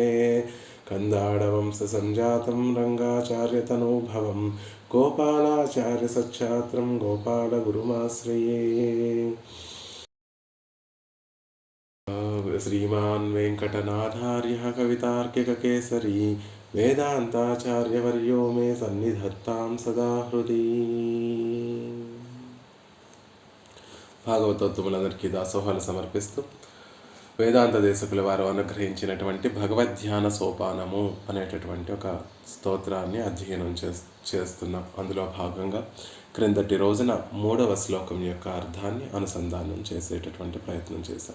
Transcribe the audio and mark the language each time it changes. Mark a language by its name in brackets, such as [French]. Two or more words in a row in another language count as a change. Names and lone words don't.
[Sanskrit] कन्दाडवंशसञ्जातं रङ्गाचार्यतनूभवं गोपालाचार्यसच्छात्रं गोपालगुरुमाश्रये। श्रीमान् वेङ्कटनाथार्यः कवितार्किककेसरी वेदांताचार्यवर्यो मे सन्निधत्तां सदा हृदि। [Telugu] భాగవతోత్తములందరికీ దాసోహాలు సమర్పిస్తూ వేదాంత దేశకుల వారు అనుగ్రహించినటువంటి భగవద్ధ్యాన సోపానము అనేటటువంటి ఒక స్తోత్రాన్ని అధ్యయనం చేస్తున్నాం. అందులో భాగంగా క్రిందటి రోజున 3వ శ్లోకం యొక్క అర్థాన్ని అనుసంధానం చేసేటటువంటి ప్రయత్నం చేశాం.